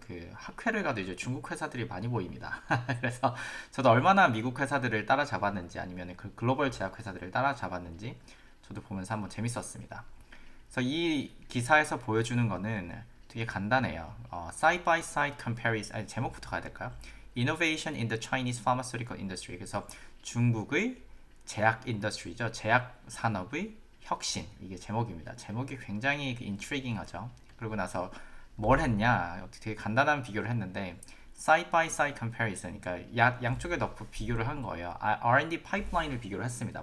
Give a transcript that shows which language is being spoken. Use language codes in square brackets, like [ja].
[ko] 그 학회를 가도 이제 중국 회사들이 많이 보입니다. 그래서 저도 얼마나 미국 회사들을 따라잡았는지 아니면 그 글로벌 제약 회사들을 따라잡았는지 저도 보면서 한번 재밌었습니다. 그래서 이 기사에서 보여주는 거는 되게 간단해요. [en] Side by side comparison, [ko] 아니, 제목부터 가야 될까요? [en] Innovation in the Chinese Pharmaceutical Industry. [ko] 그래서 중국의 제약 인더스트리죠. 제약 산업의 혁신. 이게 제목입니다. 제목이 굉장히 인트리깅하죠. 그러고 나서 뭘 했냐? 되게 간단한 비교를 했는데 [en] side by side comparison. [ko] 그러니까 양쪽에 넣고 비교를 한 거예요. R&D 파이프라인을 비교를 했습니다.